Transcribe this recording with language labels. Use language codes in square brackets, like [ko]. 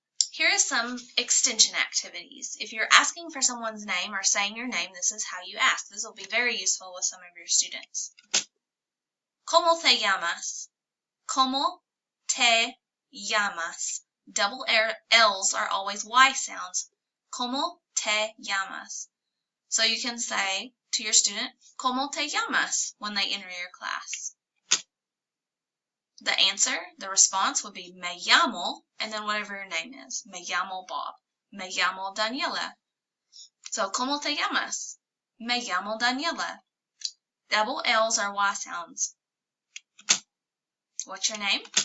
[en] Here are some extension activities. If you're asking for someone's name or saying your name, this is how you ask. This will be very useful with some of your students. [es] ¿Cómo te llamas? ¿Cómo te llamas? [en] Double L's are always Y sounds. [es] ¿Cómo te llamas? [en] So you can say to your student, [es] ¿Cómo te llamas? [en] When they enter your class. The answer, the response would be [es] me llamo, [en] and then whatever your name is. [es] Me llamo Bob. Me llamo Daniela. So, ¿Cómo te llamas? Me llamo Daniela. [en] Double L's are Y sounds. What's your name?